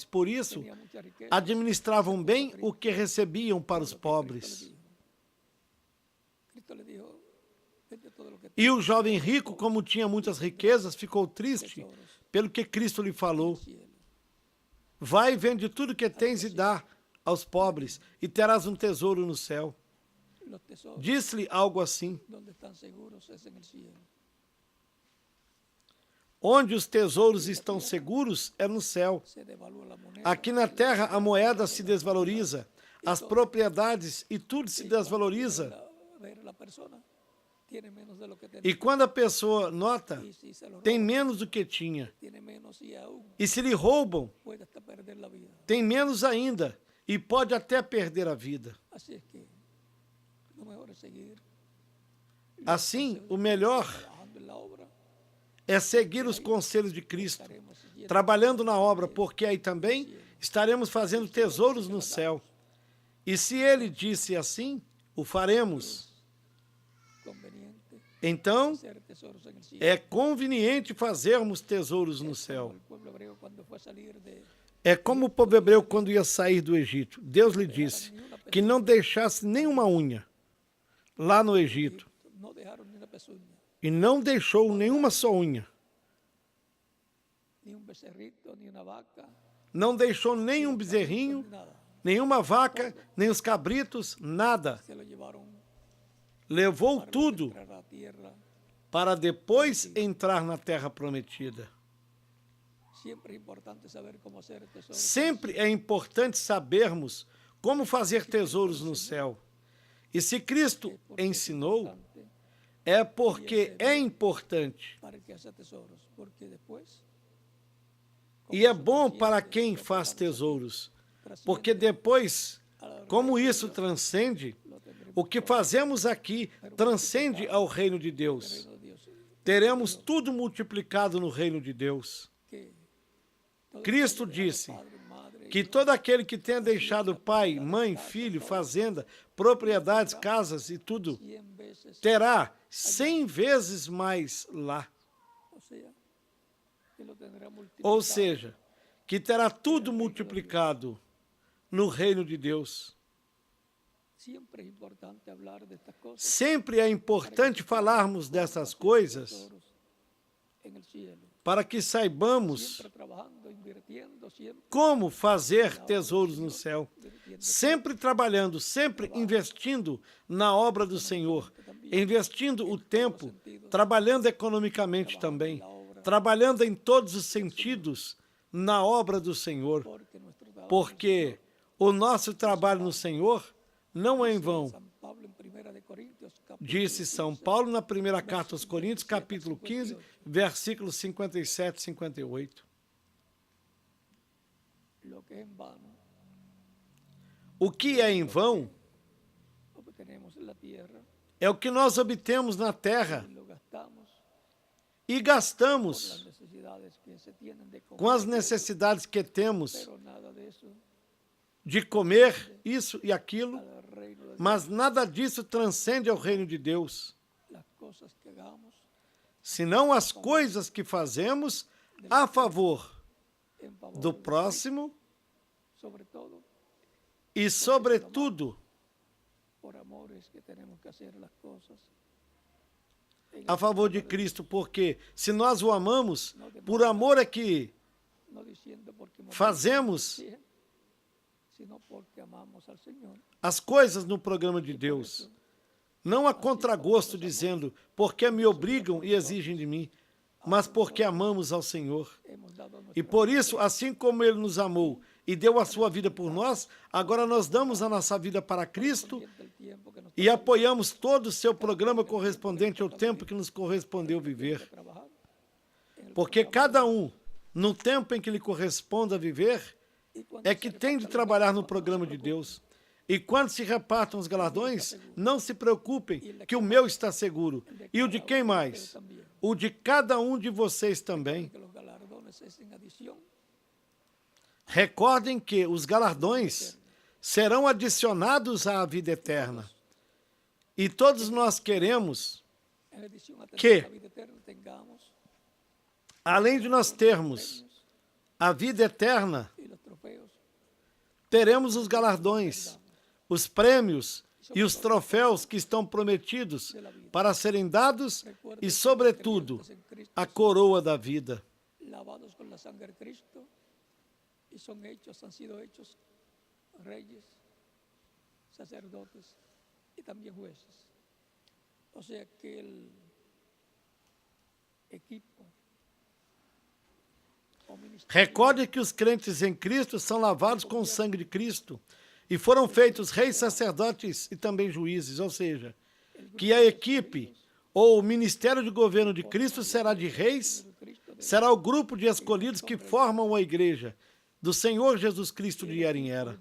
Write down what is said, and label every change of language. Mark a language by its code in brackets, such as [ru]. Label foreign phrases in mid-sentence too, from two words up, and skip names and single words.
[pt] Por isso, administravam bem o que recebiam para os pobres. E o jovem rico, como tinha muitas riquezas, ficou triste pelo que Cristo lhe falou. Vai, vende tudo que tens e dá aos pobres e terás um tesouro no céu. [es] Los tesoros [pt] Disse-lhe algo assim. [es] donde están seguros es en el cielo. [pt] Onde os tesouros estão seguros é no céu. [es] Se devalúa la moneda. [pt] Aqui na terra a moeda se desvaloriza, as propriedades e tudo se desvaloriza. [es] Ver la persona tiene menos de lo que tenía. [pt] E quando a pessoa nota, [es] Y si se lo [pt] tem [es] roban, [pt] menos do que tinha. [es] tiene menos y aún [pt] E se lhe roubam, [es] puede hasta perder la vida. [pt] tem menos ainda e pode até perder a vida. [es] Así es que lo mejor es seguir [pt] Assim, o melhor [es] trabajando en la obra. [pt] é seguir os conselhos de Cristo, trabalhando na obra, porque aí também estaremos fazendo tesouros no céu. E se ele disse assim, o faremos. [es] Conveniente [pt] Então, [es] hacer tesoros en el cielo. [pt] é conveniente fazermos tesouros no céu. [es] El pueblo hebreo cuando fue a salir de [pt] É como o povo hebreu quando ia sair do Egito. Deus lhe disse que não deixasse nenhuma unha lá no Egito. [es] no dejaron ni una pezuña, [pt] E não deixou nenhuma só unha. [es] ni un becerrito, ni una vaca, [pt] Não deixou nenhum bezerrinho, [es] ni nada. [pt] nenhuma vaca, nem os cabritos, nada. [es] Se lo llevaron [pt] Levou tudo [es] entrar a la tierra. [pt] para depois entrar na terra prometida. [es] Siempre es importante saber cómo hacer tesoros. [pt] Sempre é importante sabermos como fazer tesouros no céu. E se Cristo ensinou, é porque é importante. [es] Para que haga tesoros, porque después [pt] E é bom para quem faz tesouros, porque depois, como isso transcende, o que fazemos aqui transcende ao reino de Deus. Teremos tudo multiplicado no reino de Deus. Cristo disse que todo aquele que tenha deixado pai, mãe, filho, fazenda, propriedades, casas e tudo, [es] 100 veces, [pt] terá 100 vezes mais lá. [es] o sea, que lo tendrá multiplicado. [pt] Ou seja, que terá tudo multiplicado no reino de Deus. [es] Siempre es importante hablar de estas cosas [pt] Sempre é importante falarmos dessas coisas [es] tesoros en el cielo. [pt] para que saibamos [es] Siempre trabajando, invirtiendo, siempre [pt] como fazer tesouros no céu. Sempre trabalhando, sempre investindo na obra do Senhor, investindo o tempo, trabalhando economicamente também, trabalhando em todos os sentidos na obra do Senhor, porque o nosso trabalho no Senhor não é em vão. [es] San Pablo en 1 de Corintios, capítulo [pt] Disse São Paulo na primeira carta aos Coríntios, capítulo 15, versículos 57 e 58. [es] lo que es en vano, [pt] O que é em vão [es] obtenemos en la tierra, [pt] é o que nós obtemos na terra [es] lo gastamos [pt] e [es] las [pt] gastamos [es] necesidades que se tienen de comer, [pt] com as necessidades que temos [es] pero nada de eso [pt] de comer isso e aquilo, [es] al reino de [pt] mas nada disso transcende ao reino de Deus, [es] las cosas que hagamos [pt] senão as coisas que fazemos a favor [es] en favor [pt] do [es] de [pt] próximo [es] sobre todo [pt] e, sobretudo, [es] por amor es que tenemos que hacer las cosas [pt] a favor de Cristo, porque se nós o amamos, por amor é que [es] no diciendo porque [pt] fazemos [es] sino porque amamos al Señor. [pt] as coisas no programa de Deus. Não a contragosto dizendo, porque me obrigam e exigem de mim, mas porque amamos ao Senhor. [es] Hemos dado [pt] E por isso, assim como Ele nos amou e deu a sua vida por nós, agora nós damos a nossa vida para Cristo [es] el tiempo que nos [pt] e apoiamos todo o seu programa correspondente ao tempo que nos correspondeu viver. [es] trabajar [pt] Porque cada um, no tempo em que lhe corresponde a viver, é que tem de trabalhar no programa de Deus. E quando se repartam os galardões, não se preocupem, que o meu está seguro. E o de quem mais? O de cada um de vocês também. [es] que los galardones es en adición. [pt] Recordem que os galardões serão adicionados à vida eterna. E todos nós queremos, [es] En adición a tener [pt] Que? [es] la vida eterna tengamos [pt] além de nós termos a vida eterna, [es] y los trofeos [pt] teremos os galardões, os prêmios e os troféus que estão prometidos para serem dados e, sobretudo, a coroa da vida. [es] lavados con la sangre de Cristo y son hechos, han sido hechos reyes, sacerdotes y también jueces. O sea que el equipo. [pt] Recorde que os crentes em Cristo são lavados com o sangue de Cristo e foram feitos reis, sacerdotes e também juízes, ou seja, que a equipe ou o ministério de governo de Cristo será de reis, será o grupo de escolhidos que formam a igreja do Senhor Jesus Cristo de era em era.